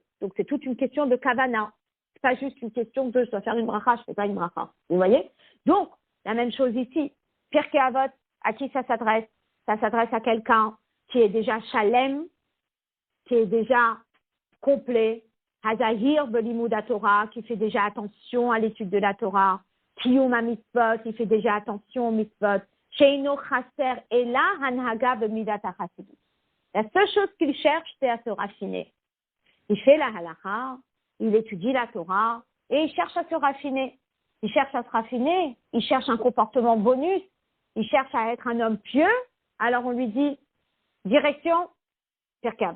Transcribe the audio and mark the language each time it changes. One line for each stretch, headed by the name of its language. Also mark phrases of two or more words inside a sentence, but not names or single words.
French: Donc c'est toute une question de kavana. C'est pas juste une question de je dois faire une bracha, je fais pas une bracha. Vous voyez? Donc, la même chose ici. Pirkei Avot, à qui ça s'adresse? Ça s'adresse à quelqu'un qui est déjà shalem, qui est déjà complet,
Hebrew: הזהיר בלימוד תורה,
French: qui fait déjà attention à l'étude de la Torah,
Hebrew: קיום מצוות,
French: qui fait déjà attention aux mitzvot,
Hebrew: שאינו חסר אלא הנהגה במידת החסידות.
French: La seule chose qu'il cherche, c'est à se raffiner. Il fait la halakha, il étudie la Torah, et il cherche à se raffiner. Il cherche à se raffiner, il cherche un comportement bonus, il cherche à être un homme pieux. Alors on lui dit, direction, Pirkei Avot.